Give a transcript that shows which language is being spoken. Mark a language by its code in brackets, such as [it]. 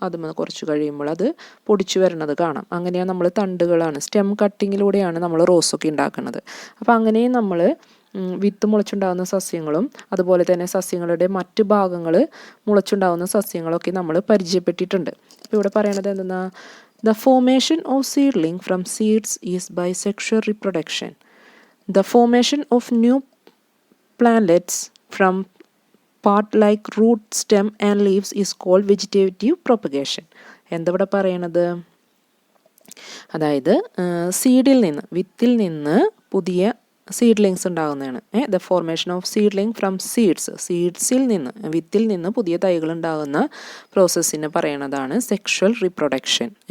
[ml] അത് കുറച്ച് കഴിയുമ്പോൾ അത് പൊടിച്ചു വരണത് കാണാം. അങ്ങനെയാണ് നമ്മൾ തണ്ടുകളാണ്, സ്റ്റെം കട്ടിങ്ങിലൂടെയാണ് നമ്മൾ റോസൊക്കെ ഉണ്ടാക്കുന്നത്. അപ്പോൾ അങ്ങനെയും നമ്മൾ വിത്ത് മുളച്ചുണ്ടാകുന്ന സസ്യങ്ങളും അതുപോലെ തന്നെ സസ്യങ്ങളുടെ മറ്റ് ഭാഗങ്ങൾ മുളച്ചുണ്ടാകുന്ന സസ്യങ്ങളൊക്കെ നമ്മൾ പരിചയപ്പെട്ടിട്ടുണ്ട്. ഇപ്പോൾ ഇവിടെ പറയണത് എന്തെന്നാ? [en] The formation of seedling from seeds is by sexual reproduction. The formation of new plantlets from part like root, stem and leaves is called vegetative propagation. [ml] എന്താ ഇവിടെ പറയണത്? അതായത് സീഡിൽ നിന്ന്, വിത്തിൽ നിന്ന് പുതിയ സീഡ്ലിങ്സ് ഉണ്ടാകുന്നതാണ്. [en] the formation of seedling from [ml] സീഡ്സിൽ നിന്ന്, വിത്തിൽ നിന്ന് പുതിയ തൈകൾ ഉണ്ടാകുന്ന പ്രോസസ്സിനെ പറയണതാണ് സെക്ഷൽ റീപ്രൊഡക്ഷൻ.